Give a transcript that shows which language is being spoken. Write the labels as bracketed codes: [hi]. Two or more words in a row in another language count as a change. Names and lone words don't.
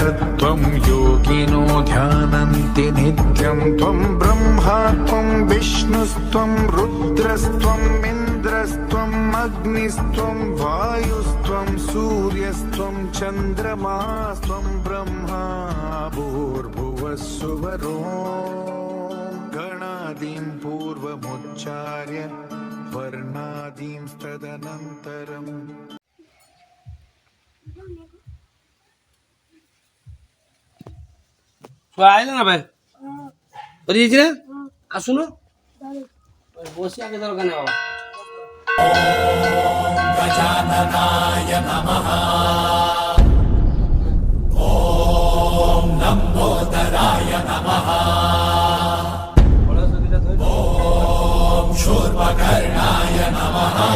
[sa] त्वं योगिनो ध्यानन्ति नित्यं त्वं ब्रह्मा त्वं विष्णुस्त्वं रुद्रस्त्वम् इन्द्रस्त्वम् अग्निस्त्वं वायुस्त्वं सूर्यस्त्वं चन्द्रमास्त्वं ब्रह्मा भूर्भुवः सुवरो गणादीं पूर्वमुच्चार्य वर्णादीं तदनन्तरम् [bn] আইলে না ভাই বেরিয়েছি না আসুন বসে আগে দরকার নেই বাবা [sa] गजाननाय नमः ॐ लम्बोदराय नमः ॐ शूर्पकर्णाय नमः